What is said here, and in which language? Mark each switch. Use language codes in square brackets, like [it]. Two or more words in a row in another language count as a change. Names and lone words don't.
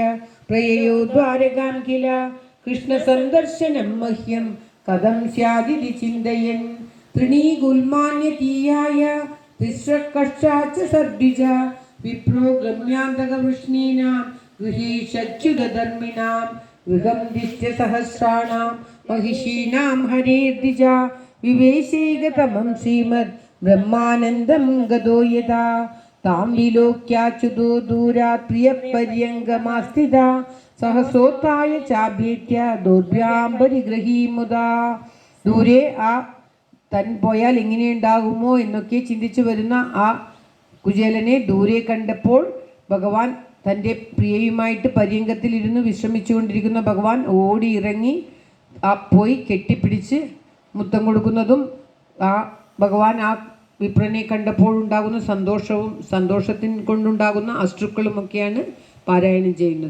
[sa] പ്രയയോ ദ്വാരകാം കില കൃഷ്ണ സന്ദർശനം മഹ്യം കഥം സ്യാദിതി ചിന്തയൻ തൃണീഗുൽമാന്യതീയായ തിസ്രകക്ഷാച സർദ്വിജ വിപ്രോ ഗമ്യാന്തകവൃഷ്ണീനാം ഗൃഹീഷച്യുതധർമ്മിണാം ഗൃഹം ദിശ്യ സഹസ്രാണാം महिषीणां हरेर्दिजा विवेशेगतमं श्रीमद् ब्रह्मानन्दं गदो यदा तां विलोक्याच्युतो दूरात् प्रियपर्यङ्गमास्थिता सहसोत्थाय चाभ्येत्य दोर्भ्यां परिगृहीमुदा. [ml] ദൂരെ ആ തൻ പോയാൽ എങ്ങനെയുണ്ടാകുമോ എന്നൊക്കെ ചിന്തിച്ചു വരുന്ന ആ കുചേലനെ ദൂരെ കണ്ടപ്പോൾ ഭഗവാൻ തൻ്റെ പ്രിയയുമായിട്ട് പര്യങ്കത്തിലിരുന്ന് വിശ്രമിച്ചുകൊണ്ടിരിക്കുന്ന ഭഗവാൻ ഓടി ഇറങ്ങി പോയി കെട്ടിപ്പിടിച്ച് മുത്തം കൊടുക്കുന്നതും ആ ഭഗവാൻ ആ വിപ്രനെ കണ്ടപ്പോൾ ഉണ്ടാകുന്ന സന്തോഷത്തിന് കൊണ്ടുണ്ടാകുന്ന അശ്രുക്കളുമൊക്കെയാണ് പാരായണം ചെയ്യുന്നത്.